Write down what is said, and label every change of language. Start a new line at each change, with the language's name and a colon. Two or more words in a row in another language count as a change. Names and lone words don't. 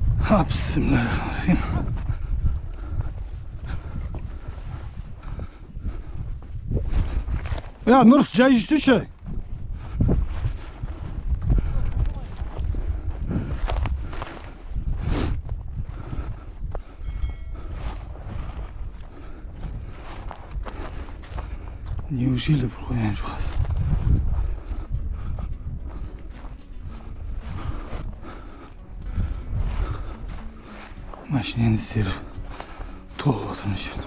Arabic: Bismillahirrahmanirrahim.
Turkish: Ya Nur, çay içsene.
Russian: Неужели проходим жоқ?
Kazakh: Машинені іздері толып отырмын жерде.